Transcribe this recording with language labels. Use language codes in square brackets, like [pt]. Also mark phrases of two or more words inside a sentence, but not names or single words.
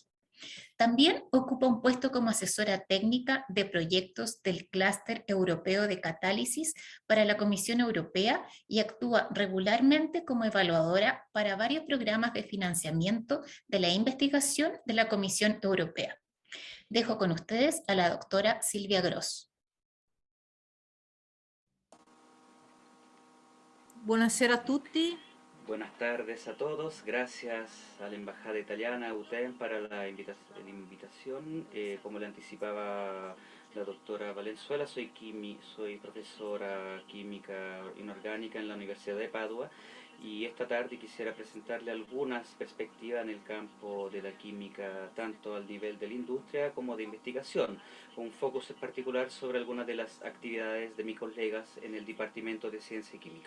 [es] También ocupa un puesto como asesora técnica de proyectos del Clúster Europeo de Catálisis para la Comisión Europea y actúa regularmente como evaluadora para varios programas de financiamiento de la investigación de la Comisión Europea. Dejo con ustedes a la doctora Silvia Gross. [it] Buonasera a tutti. [es] Buenas tardes a todos, gracias a la Embajada Italiana, UTEM, para la invitación. Como le anticipaba la doctora Valenzuela, soy profesora química inorgánica en la Universidad de Padua y esta tarde quisiera presentarle algunas perspectivas en el campo de la química, tanto al nivel de la industria como de investigación, con un focus en particular sobre algunas de las actividades de mis colegas en el Departamento de Ciencia y Química.